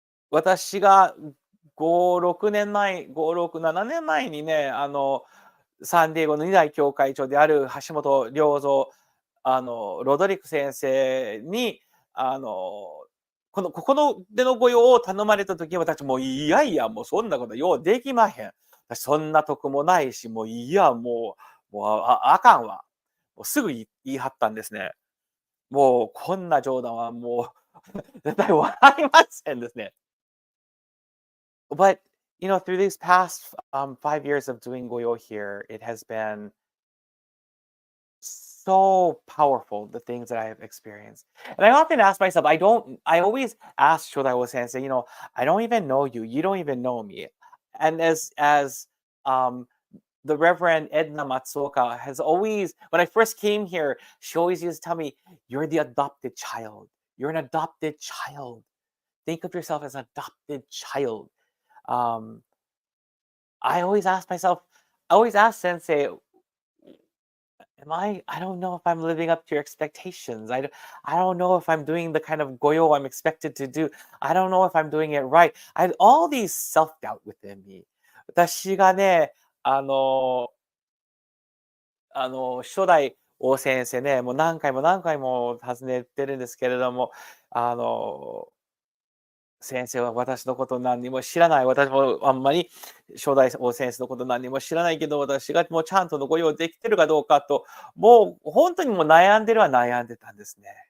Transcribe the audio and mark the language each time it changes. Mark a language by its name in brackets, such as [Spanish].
[Japanese] 私が5、6年前、5、6、7年前にね、サンディエゴの二代教会長である橋本良三、ロドリック先生に、ここのでの御用を頼まれた時、私もういやいや、もうそんなことようできまへん。そんなとこもないし、もういや、あかんわ。もうすぐ言い張ったんですね。もうこんな冗談はもう絶対笑いませんですね。 [English] But, through these past 5 years of doing Goyo here, it has been so powerful, the things that I have experienced. And I often ask myself, I always ask Shodai Sensei, I don't even know you. You don't even know me. And as um, the Reverend Edna Matsuoka has always, when I first came here, she always used to tell me, you're the adopted child. You're an adopted child. Think of yourself as an adopted child. Um, I always ask myself, I always ask Sensei, I don't know if I'm living up to your expectations. I don't know if I'm doing the kind of goyo I'm expected to do. I don't know if I'm doing it right. I had all these self-doubt within me. [Japanese] 私がね、初代王先生ね、もう何回も何回も訪ねてるんですけれども、先生は私のこと何にも知らない。私もあんまり初代王先生のこと何にも知らないけど、私がもうちゃんとのご用できてるかどうかと、もう本当にもう悩んでるは悩んでたんですね。